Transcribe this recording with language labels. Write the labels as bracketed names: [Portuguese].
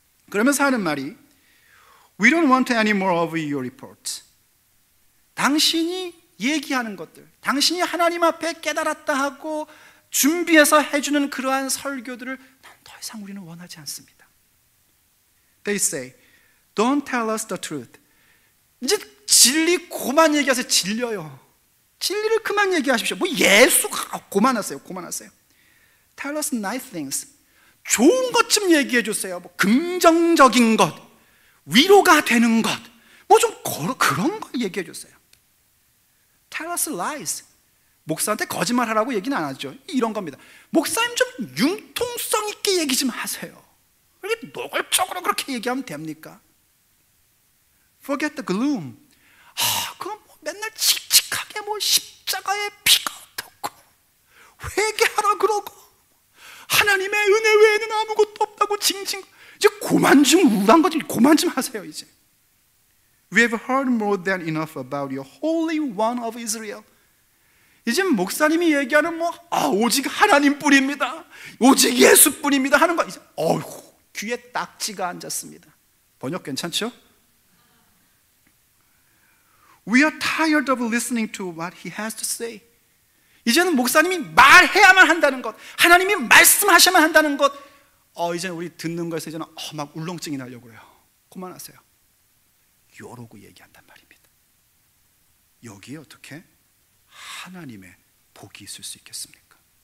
[Korean] 그러면서 하는 말이 [English] We don't want any more of your reports. [Korean] 당신이 얘기하는 것들, 당신이 하나님 앞에 깨달았다 하고 준비해서 해주는 그러한 설교들을 더 이상 우리는 원하지 않습니다. [English] They say, don't tell us the truth. [Korean] 이제 진리 그만 얘기하세요. 질려요. 진리를 그만 얘기하십시오. 뭐 예수가 그만하세요. [English] Tell us nice things. [Korean] 좋은 것 좀 얘기해 주세요. 뭐 긍정적인 것, 위로가 되는 것, 뭐 좀 그런 거 얘기해 주세요. [English] Tell us lies. [Korean] 목사한테 거짓말하라고 얘기는 안 하죠. 이런 겁니다. 목사님 좀 융통성 있게 얘기 좀 하세요. 이렇게 노골적으로 그렇게 얘기하면 됩니까? [English] Forget the gloom. [Korean] 그럼 뭐 맨날 칙칙하게 뭐 십자가의 피가 어떻고 회개하라 그러고 하나님의 은혜 외에는 아무것도 없다고 징징. 이제 그만 좀 우울한 거 좀 그만 좀 하세요. 이제 [English] We have heard more than enough about your Holy One of Israel. [Korean] 이제 목사님이 얘기하는 오직 하나님뿐입니다, 오직 예수뿐입니다 하는 거 이제 귀에 딱지가 앉았습니다. 번역 괜찮죠? [English] We are tired of listening to what he has to say. [Korean] 이제는 목사님이 말해야만 한다는 것, 하나님이 말씀하셔야만 한다는 것, 이제는 우리 듣는 거에서 이제는 막 울렁증이 나려고 해요. 그만하세요. 이러고 얘기한단 말입니다. 여기에 어떻게 하나님의 복이 있을 수 있겠습니까?